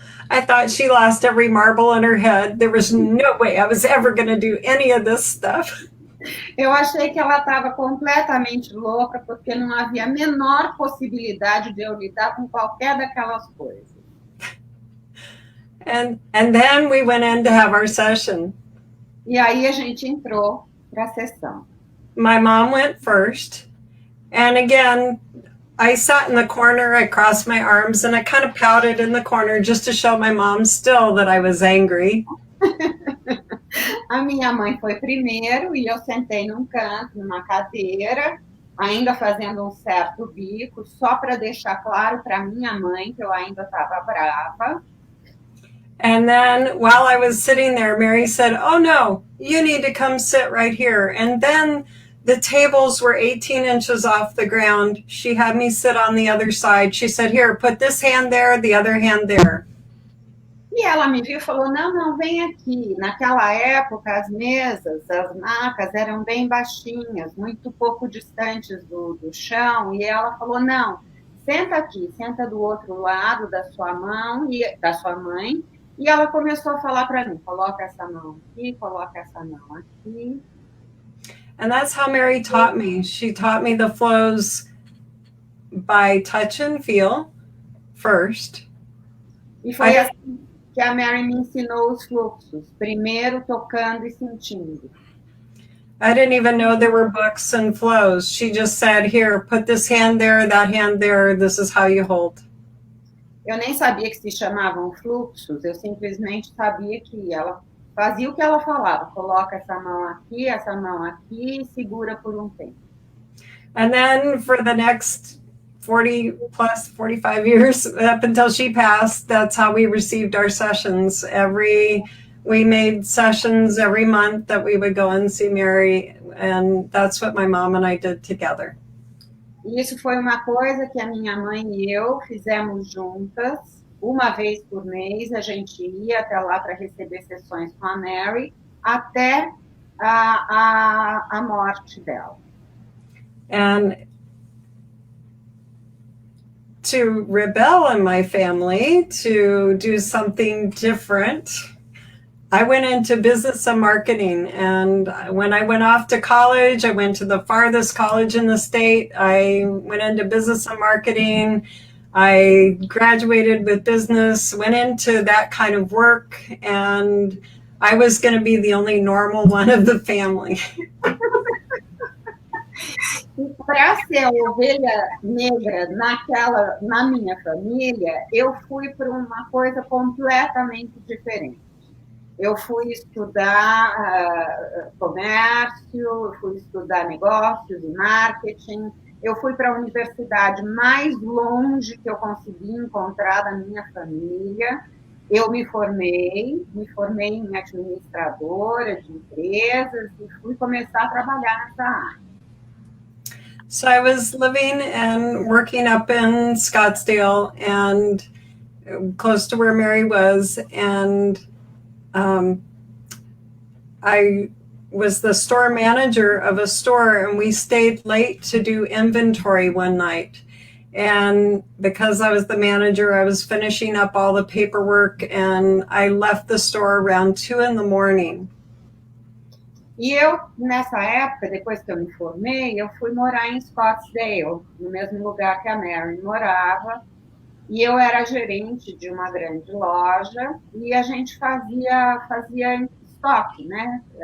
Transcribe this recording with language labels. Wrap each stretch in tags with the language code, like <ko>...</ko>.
<en>I thought she lost every marble in her head. There was no way I was ever going to do any of this stuff.</en> <pt>Eu achei que ela estava completamente louca, porque não havia a menor possibilidade de eu lidar com qualquer daquelas coisas.</pt> <en>And then we went in to have our session.</en> <pt>E aí a gente entrou para a sessão.</pt> <en>My mom went first. And again, I sat in the corner, I crossed my arms, and I kind of pouted in the corner just to show my mom still that I was angry.</en> <pt>A minha mãe foi primeiro e eu sentei num canto, numa cadeira, ainda fazendo um certo bico, só para deixar claro para minha mãe que eu ainda estava brava.</pt> <en>And then while I was sitting there, Mary said, "Oh no, you need to come sit right here." And then the tables were 18 inches off the ground. She had me sit on the other side. She said, "Here, put this hand there, the other hand there."</en> <pt>E ela me viu e falou, não, não, vem aqui. Naquela época, as mesas, as macas eram bem baixinhas, muito pouco distantes do chão, e ela falou, não, senta aqui, senta do outro lado da sua da sua mãe, e ela começou a falar para mim, coloca essa mão aqui, coloca essa mão aqui.</pt> <en>And that's how Mary taught me. She taught me the flows by touch and feel first.</en> <pt>E foi assim que a Mary me ensinou os fluxos, primeiro tocando e sentindo.</pt> <en>I didn't even know there were books and flows. She just said, here, put this hand there, that hand there, this is how you hold.</en> <pt>Eu nem sabia que se chamavam fluxos, eu simplesmente sabia que ela fazia o que ela falava, coloca essa mão aqui e segura por um tempo.</pt> <en>And then for the next 45 years, up until she passed, that's how we received our sessions. We made sessions every month that we would go and see Mary, and that's what my mom and I did together.</en> <pt>Isso foi uma coisa que a minha mãe e eu fizemos juntas. Uma vez por mês a gente ia até lá para receber sessões com a Mary até a morte dela.</pt> <en>And to rebel in my family, to do something different, I went into business and marketing. And when I went off to college, I went to the farthest college in the state. I went into business and marketing. I graduated with business, went into that kind of work, and I was going to be the only normal one of the family.</en> <pt>Para ser a ovelha negra na minha família, eu fui para uma coisa completamente diferente. Eu fui estudar comércio, eu fui estudar negócios e marketing, eu fui para a universidade mais longe que eu consegui encontrar da minha família. Eu me formei em administradora de empresas e fui começar a trabalhar nessa área.</pt> <en>So I was living and working up in Scottsdale and close to where Mary was, and I was the store manager of a store, and we stayed late to do inventory one night. And because I was the manager, I was finishing up all the paperwork, and I left the store around 2 a.m.</en> <pt>E eu, nessa época, depois que eu me formei, eu fui morar em Scottsdale, no mesmo lugar que a Mary morava, e eu era gerente de uma grande loja, e a gente fazia estoque, né?</pt>